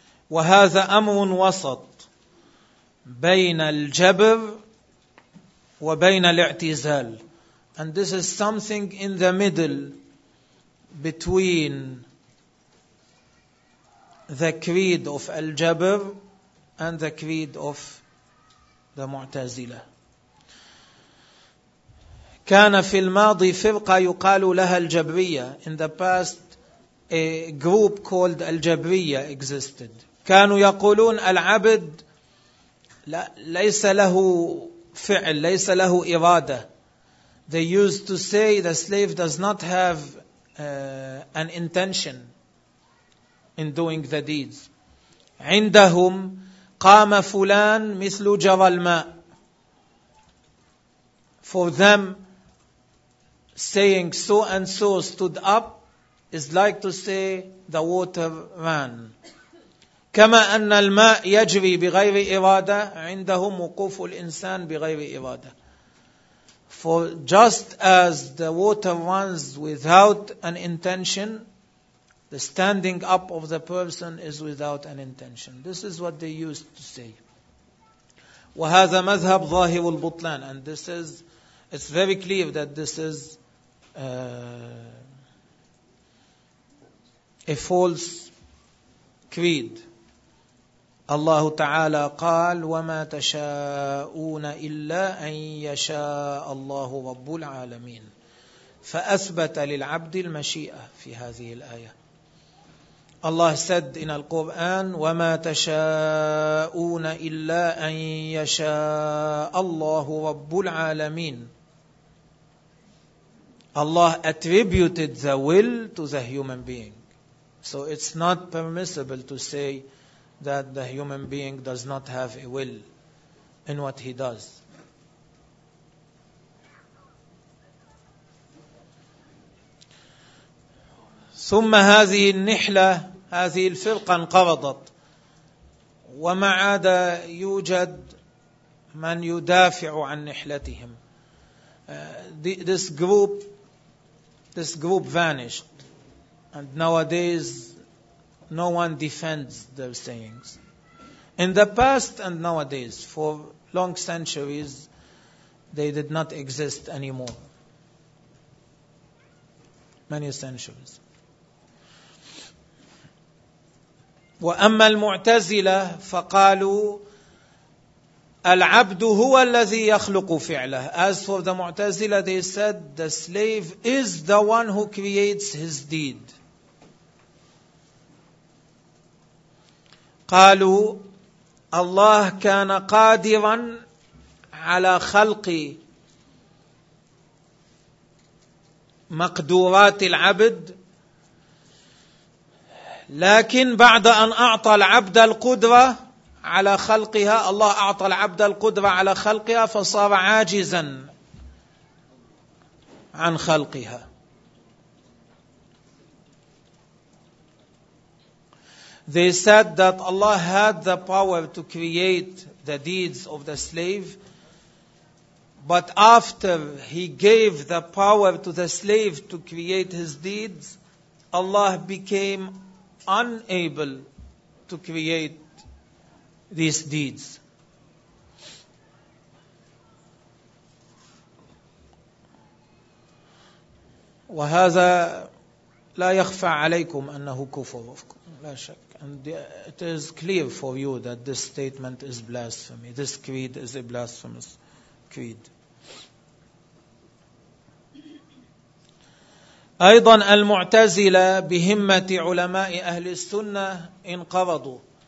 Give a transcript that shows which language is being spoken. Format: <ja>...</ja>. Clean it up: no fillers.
<ar>وهذا أمر وسط بين الجبر وبين الاعتزال.</ar> <en>And this is something in the middle between the creed of al-jabr and the creed of the Mu'tazila.</en> <ar>كان في الماضي فرقة يقال لها الجبرية.</ar> <en>In the past, a group called al-jabriya existed.</en> <ar>كانوا يقولون العبد ليس له فعل, ليس له إرادة.</ar> <en>They used to say the slave does not have an intention in doing the deeds.</en> <ar>عندهم قام فلان مثل جرى الماء.</ar> <en>For them, saying so and so stood up is like to say the water ran.</en> <ar>كما أن الماء يجري بغير إرادة, عندهم وقوف الإنسان بغير إرادة.</ar> <en>For just as the water runs without an intention, the standing up of the person is without an intention. This is what they used to say.</en> <ar>وهذا مذهب ظاهر البطلان.</ar> <en>And this is, it's very clear that this is a false creed.</en> <ar>الله تعالى قال وما تشاءون إلا أن يشاء الله رب العالمين فأثبت للعبد المشيئة في هذه الآية. الله</ar> <en>said in the Quran</en> <ar>وما تشاءون إلا أن يشاء الله رب العالمين.</ar> <en>Allah attributed the will to the human being, so it's not permissible to say that the human being does not have a will in what he does.</en> <ar>ثم هذه النحلة, هذه الفرقة انقرضت, وما عاد يوجد من يدافع عن نحلتهم.</ar> <en>This group vanished, and nowadays no one defends their sayings. In the past and nowadays, for long centuries, they did not exist anymore. Many centuries.</en> <ar>وَأَمَّا الْمُعْتَزِلَةِ فَقَالُوا الْعَبْدُ هُوَ الَّذِي يَخْلُقُ فِعْلَهِ.</ar> <en>As for the Mu'tazila, they said the slave is the one who creates his deed.</en> <ar>قالوا الله كان قادرا على خلق مقدورات العبد, لكن بعد أن أعطى العبد القدرة على خلقها, الله أعطى العبد القدرة على خلقها فصار عاجزا عن خلقها.</ar> <en>They said that Allah had the power to create the deeds of the slave, but after He gave the power to the slave to create his deeds, Allah became unable to create these deeds.</en> <ar>وهذا لا يخفى عليكم أنه كفر, لا شك.</ar> <en>And it is clear for you that this statement is blasphemy. This creed is a blasphemous creed.</en> <ar>أيضا المعتزلة بهمة علماء أهل السنة انقرضوا.</ar>